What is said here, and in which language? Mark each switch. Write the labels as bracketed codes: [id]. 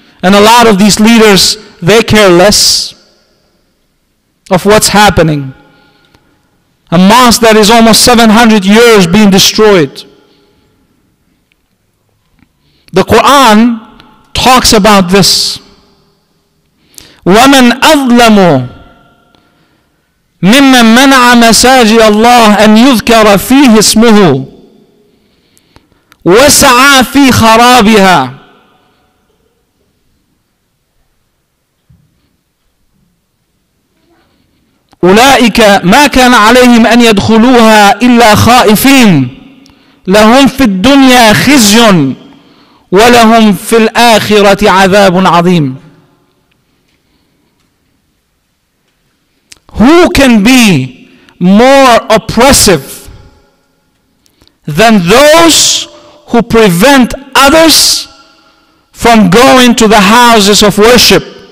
[en] And a lot of these leaders, they care less of what's happening. A mosque that is almost 700 years being destroyed. The Quran talks about this. [ar] وَمَنْ أَظْلَمُ ممن منع مساجد الله أن يذكر فيه اسمه وسعى في خرابها أولئك ما كان عليهم أن يدخلوها إلا خائفين لهم في الدنيا خزي ولهم في الآخرة عذاب عظيم. [en] Who can be more oppressive than those who prevent others from going to the houses of worship?